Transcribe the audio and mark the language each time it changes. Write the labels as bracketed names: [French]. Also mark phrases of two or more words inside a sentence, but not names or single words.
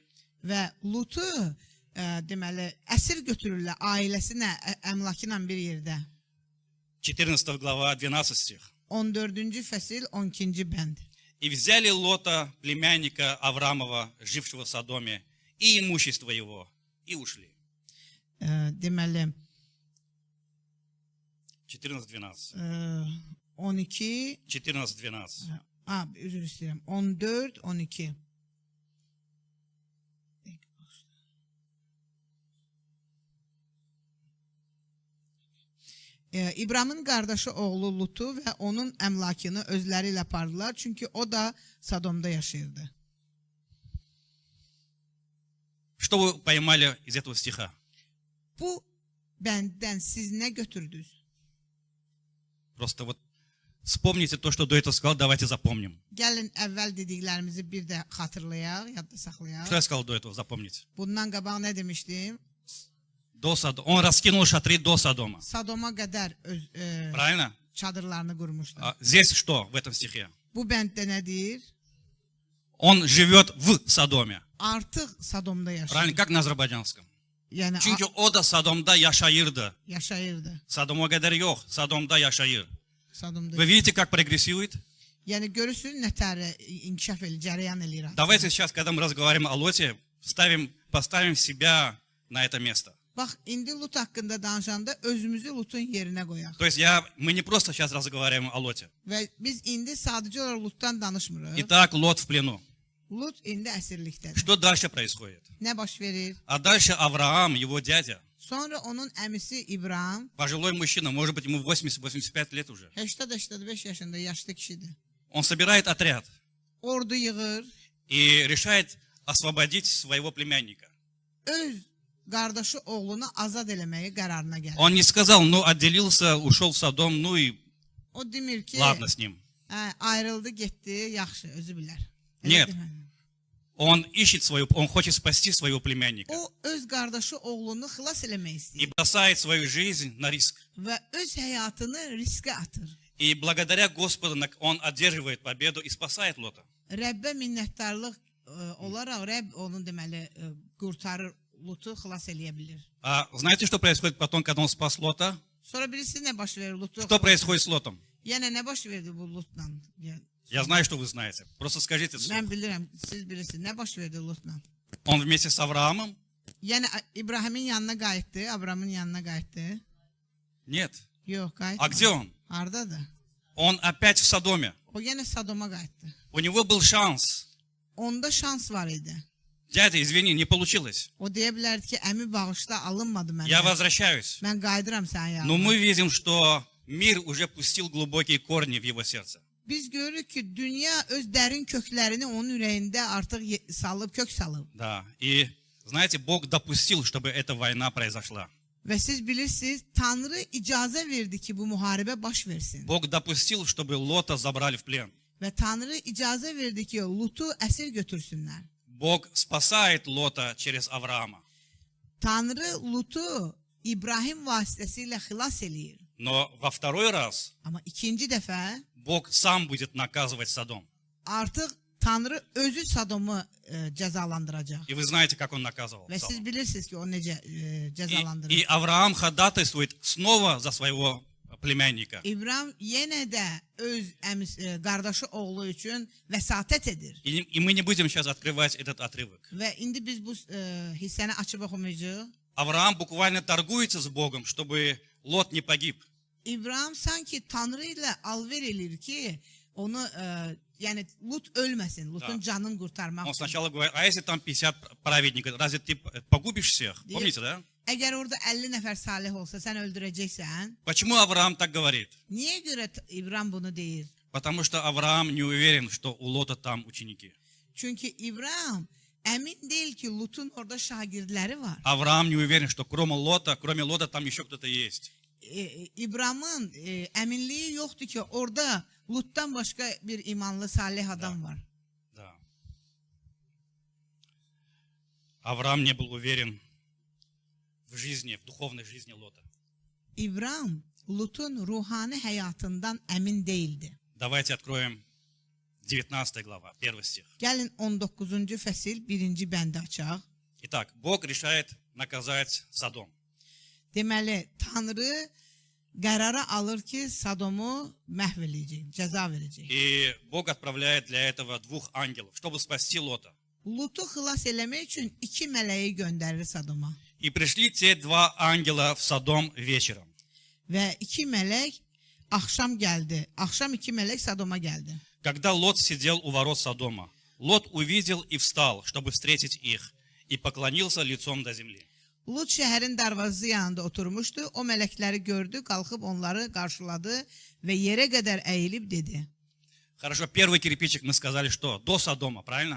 [Azerbaijani] Və Lutu deməli əsir götürürlər ailəsinə, əmlakı ilə bir yerdə. [Russian] 14 глава, 12 стих. [Azerbaijani] 14-cü fəsil 12-ci bənd. [Russian] И взяли Лота, племянника Аврамова, жившего в Содоме, и имущество его, и ушли. [Azerbaijani] Deməli 14-12. 12 14-12. Üzr istəyirəm. 14 12. İbramın qardaşı oğlu Lutu və onun əmlakını özləri ilə apardılar, çünki o da Sodomda yaşayırdı. [Russian] Что вы поймали из этого стиха? [Azerbaijani] Bu bənddən siz nə götürdünüz? [Russian] Просто вот вспомните то, что до этого сказал, давайте запомним. [Azerbaijani] Gəlin əvvəl dediklərimizi bir də xatırlayaq, yadda saxlayaq. [Russian] Что я сказал до этого, запомните. [Azerbaijani] Bundan qabaq nə demişdim? [Russian] Он раскинул шатры до Содома. [Azerbaijani] Sodoma qədər [Russian] Правильно? [Azerbaijani] çadırlarını qurmuşdu. [Russian] Здесь что в этом стихе? [Azerbaijani] Bu bənddə nə deyir? [Russian] Он живет в Содоме. [Azerbaijani] Artıq Sodomda yaşayır. [Russian] Правильно, как на азербайджанском? [Azerbaijani] Yəni Çünkü o da Sodom'da yaşayırdı. yaşayırdı. [Turkish] Sodom'a kadar yok. Sodom'da yaşayır. [Azerbaijani] Sodomda. [Russian] Вы видите, как прогрессирует? [Azerbaijani] Yəni görürsünüz nətər inkişaf edir, cərəyan eləyir. [Russian] Давайте сейчас, когда мы разговариваем о Лоте, поставим себя на это место. [Azerbaijani] Bax, indi Lut haqqında danışanda özümüzü Lutun yerinə qoyaq. [Russian] То есть мы не просто сейчас разговариваем о Лоте. [Azerbaijani] Və biz indi sadəcə olaraq Lutdan danışmırıq. [Russian] Итак, Лот в плену. [Azerbaijani] Lut indi əsirlikdədir. [Russian] Что дальше происходит? [Azerbaijani] Nə baş verir? [Russian] А дальше Авраам, его дядя, [Azerbaijani] Sonra onun əmisi İbrahim [Russian] пожилой мужчина, может быть, ему 80-85 лет уже. [Azerbaijani] 80-85 yaşında yaşlı kişidir. [Russian] Он собирает отряд [Azerbaijani] Ordu yığır, [Russian] и решает освободить своего племянника. [Azerbaijani] öz qardaşı oğlunu azad eləməyi qərarına gəlir. [Russian] Он не сказал, ну, отделился, ушел в Содом, ну и [Azerbaijani] O demir ki, [Russian] ладно с ним. [Azerbaijani] ayrıldı, getdi, yaxşı, özü bilər. [Russian] Нет. Он хочет спасти своего племянника. [Azerbaijani] O öz qardaşı oğlunu xilas eləmək [Russian] И [Azerbaijani] istəyir [Russian] бросает свою жизнь на риск. [Azerbaijani] və öz həyatını riskə atır. [Russian] И благодаря Господу он одерживает победу и спасает Лота. [Azerbaijani] Rəbbə minnətdarlıq olaraq Rəbb onu deməli qurtarır, Lutu xilas eləyə bilər. [Russian] А знаете, что происходит потом, когда он спас Лота? [Azerbaijani] Sonra birisi nə baş verir Lutu? [Russian] Что происходит с Лотом? [Azerbaijani] Yəni nə baş verdi bu Lutla? [Russian] Я знаю, что вы знаете. Просто скажите. [Azerbaijani] Mən bilirəm, siz bilirsiniz. Nə baş verdi Lutla? [Russian] Он вместе с Авраамом? [Azerbaijani] Yəni İbrahimin yanına qayıtdı, Abramın yanına qayıtdı. [Russian] Нет. [Azerbaijani] Yox, qayıtmadı. [Russian] А где он? [Azerbaijani] Hardadır? [Russian] Он опять в Содоме. [Azerbaijani] O yenə Sodoma qayıtdı. [Russian] У него был шанс. [Azerbaijani] Onda şans var idi. [Russian] Дядя, извини, не получилось. [Azerbaijani] O deyə bilərdi ki, əmi bağışla, alınmadı məndən. [Russian] Я возвращаюсь. [Azerbaijani] Mən qayıdıram sənin yanına. [Russian] Но мы видим, что мир уже пустил глубокие корни в его сердце. [Azerbaijani] Biz görürük ki, dünya öz dərin köklərini onun ürəyində artıq salıb, kök salıb. [Russian] Да. И знаете, Бог допустил, чтобы эта война произошла. [Azerbaijani] Və siz bilirsiniz, Tanrı icazə verdi ki, bu müharibə baş versin. [Russian] Бог допустил, чтобы Лота забрали в плен. [Azerbaijani] Və Tanrı icazə verdi ki, Lutu əsir götürsünlər. [Russian] Bог спасает Лота через Авраама. [Azerbaijani] Tanrı Lutu İbrahim vasitəsilə xilas eləyir. [Russian] Но во второй раз [Azerbaijani] Amma ikinci dəfə [Russian] Бог сам будет наказывать Содом. [Azerbaijani] artıq Tanrı özü Sodomu cəzalandıracaq. [Russian] И вы знаете, как он наказывал [Azerbaijani] Və siz [Russian] Содом. [Azerbaijani] bilirsiniz ki, o necə cəzalandırır. [Russian] И Авраам ходатайствует снова за своего племянника. [Azerbaijani] İbrahim yenə də öz qardaşı oğlu üçün vəsatət edir. [Russian] И мы не будем сейчас открывать этот отрывок. [Azerbaijani] Və indi biz bu hissəni açıb oxumayacağıq. [Russian] Авраам буквально торгуется с Богом, чтобы Лот не погиб. [Azerbaijani] İbrahim sanki Tanrı ilə alver eləyir ki, onu yəni Lut ölməsin, Lutun canını qurtarmaq [Russian] Он [Azerbaijani] üçün. [Russian] сначала говорит, а если там 50 праведников, разве ты погубишь всех? Помните, да? [Azerbaijani] Əgər orada 50 nəfər salih olsa, sən öldürəcəksən. [Russian] Почему Авраам так говорит? [Azerbaijani] Niyə görə İbrahim bunu deyir? [Russian] Потому что Авраам не уверен, что у Лота там ученики. [Azerbaijani] Çünki İbrahim əmin deyil ki, Lutun orada şagirdləri var. [Russian] Авраам не уверен, что кроме Лота там еще кто-то есть. [Azerbaijani] İbrahimın əminliyi yoxdur ki, orada Lutdan başqa bir imanlı, salih adam var. [Russian] Да. Авраам не был уверен в жизни, в dуховной жизни Лота. [Azerbaijani] İbrahim Lutun ruhani həyatından əmin deyildi. [Russian] Давайте откроем 19 глава, 1 стих. [Azerbaijani] Gəlin 19-cu fəsil 1-ci bəndi açaq. [Russian] Итак, Бог решает наказать Содом. [Azerbaijani] Deməli, Tanrı qərara alır ki, Sodomu məhv eləyəcək, cəza verəcək. [Russian] И Бог отправляет для этого 2 ангелов, чтобы спасти Лота. [Azerbaijani] Lutu xilas eləmək üçün 2 mələyi göndərir Sodoma. [Russian] И пришли те 2 ангела в Содом вечером. [Azerbaijani] Və 2 mələk axşam gəldi. Axşam 2 mələk Sodoma gəldi. [Russian] Когда Лот сидел у ворот Содома, Лот увидел и встал, чтобы встретить их, и поклонился лицом до земли. [Azerbaijani] Lut şəhərin darvazası yanında oturmuşdu. O mələkləri gördü, qalxıb onları qarşıladı və yerə qədər əyilib dedi. [Russian] Хорошо, первый кирпичик мы сказали, что до Содома, правильно?